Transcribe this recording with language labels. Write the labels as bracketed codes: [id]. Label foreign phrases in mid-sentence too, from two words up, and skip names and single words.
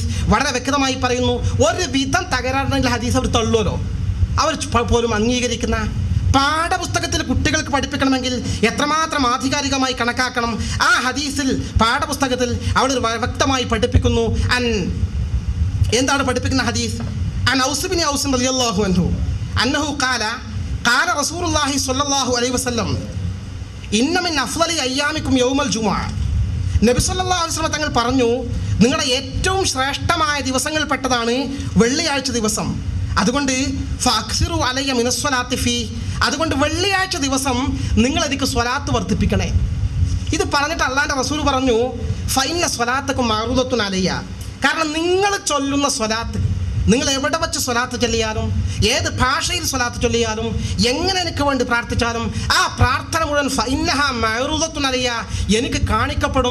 [ml] വളരെ വ്യക്തമായി പറയുന്നു, ഒരു വിധം തകരാറുണ്ടെങ്കിൽ ഹദീസ് അവർ തള്ളുമല്ലോ. അവർ പോലും അംഗീകരിക്കുന്ന പാഠപുസ്തകത്തിൽ കുട്ടികൾക്ക് പഠിപ്പിക്കണമെങ്കിൽ എത്രമാത്രം ആധികാരികമായി കണക്കാക്കണം. ആ ഹദീസിൽ പാഠപുസ്തകത്തിൽ അവർ വ്യക്തമായി പഠിപ്പിക്കുന്നു. എന്താണ് പഠിപ്പിക്കുന്ന ഹദീസ്? [ar] عن أوس بن أوس رضي الله عنه أنه قال رسول الله صلى الله عليه وسلم إن من أفضل أيامكم يوم الجمعة. [ml] നബി [ar] صلى الله عليه وسلم [ml] തങ്ങൾ പറഞ്ഞു, നിങ്ങളുടെ ഏറ്റവും ശ്രേഷ്ഠമായ ദിവസങ്ങളിൽപ്പെട്ടതാണ് വെള്ളിയാഴ്ച ദിവസം. അതുകൊണ്ട് [ar] فأكثروا علي من الصلاة في, [ml] അതുകൊണ്ട് വെള്ളിയാഴ്ച ദിവസം നിങ്ങൾ എനിക്ക് സ്വലാത്ത് വർദ്ധിപ്പിക്കണേ. ഇത് പറഞ്ഞിട്ട് അള്ളാൻ്റെ റസൂൽ പറഞ്ഞു, [ar] فإن صلاتكم معروضة علي, [ml] കാരണം നിങ്ങൾ ചൊല്ലുന്ന സ്വലാത്ത്, നിങ്ങൾ എവിടെ വെച്ച് സ്വലാത്ത് ചൊല്ലിയാലും, ഏത് ഭാഷയിൽ സ്വലാത്ത് ചൊല്ലിയാലും, എങ്ങനെ എനിക്ക് വേണ്ടി പ്രാർത്ഥിച്ചാലും ആ പ്രാർത്ഥന മുഴുവൻ [ar] فإنها معروضة علي, [ml] എനിക്ക് കാണിക്കപ്പെടും.